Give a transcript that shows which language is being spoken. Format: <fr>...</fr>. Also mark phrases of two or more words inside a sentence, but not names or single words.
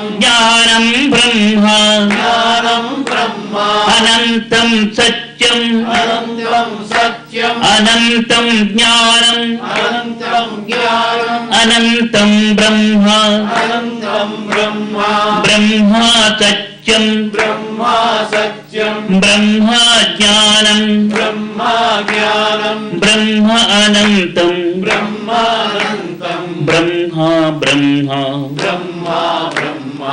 <sa>జ్ఞానం బ్రహ్మ. జ్ఞానం బ్రహ్మ. అనంతం సత్యం. అనంతం సత్యం. అనంతం జ్ఞానం. అనంతం జ్ఞానం. అనంతం బ్రహ్మ. అనంతం బ్రహ్మ. బ్రహ్మ సత్యం. सत्यम ब्रह्मा सत्यम ब्रह्मा ज्ञानम ब्रह्मा ज्ञानम ब्रह्मा अनंतम ब्रह्मा अनंतम ब्रह्मा ब्रह्मा ब्रह्मा ब्रह्मा.</sa>